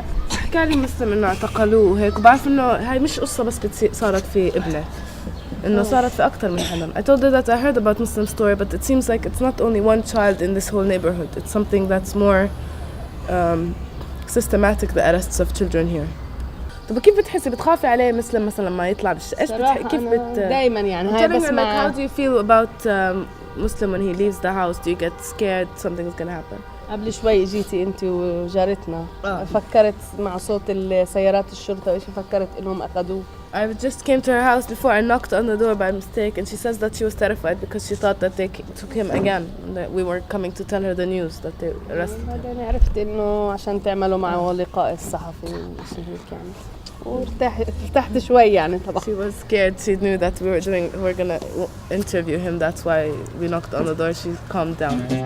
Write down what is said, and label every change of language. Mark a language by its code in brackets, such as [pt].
[ar] حكى لي مسلم إنه اعتقلوه وهيك وبعرف إنه هاي مش قصة بس صارت في ابنه. إنه صارت في أكتر من حدا. [en] I told her that I heard about Muslim story but it seems like it's not only one child in this whole neighborhood. It's something that's more systematic, the arrests of children here. [ar] طب كيف بتحسي بتخافي عليه مسلم مثلا لما يطلع إيش كيف دايما يعني هاي بسمع. [en] How do you feel about Muslim when he leaves the house? Do you get scared something's gonna happen? [ar] قبل شوي جيتي انت وجارتنا فكرت مع صوت السيارات الشرطة وايش فكرت انهم اخذوه. [en] I just came to her house before I knocked on the door by mistake and she says that she was terrified because she thought that they took him again and that we were coming to tell her the news that they arrested him. [ar] بعدين عرفت انه عشان تعملوا معه لقاء الصحفي وشيء هيك يعني وارتحت شوي يعني طبعا. [en] She was scared. She knew that we're gonna interview him. That's why we knocked on the door. She calmed down.